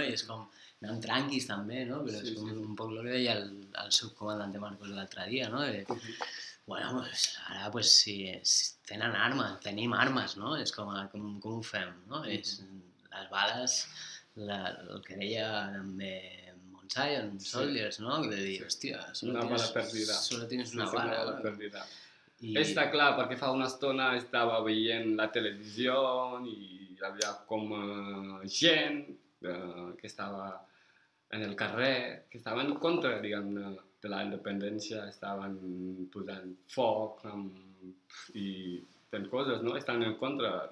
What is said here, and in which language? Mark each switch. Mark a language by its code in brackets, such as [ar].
[ca] I és com, anem tranquis també, no? Però sí, és com sí. Un poc el que deia el subcomandante Marcos l'altre dia, no? De, bueno, pues, ara pues, si tenen armes, tenim armes, no? És com, com ho fem, no? Mm-hmm. És, les bales, el que deia també Giant Soldiers, sí. No? De dir, hòstia, [es] solo tienes una bala perdida. [ca] I... Està clar, perquè fa una estona estava veient la televisió i hi havia com gent que estava en el carrer, que estaven contra, diguem, de la independència, estaven posant foc i fent coses, no? Estan en contra.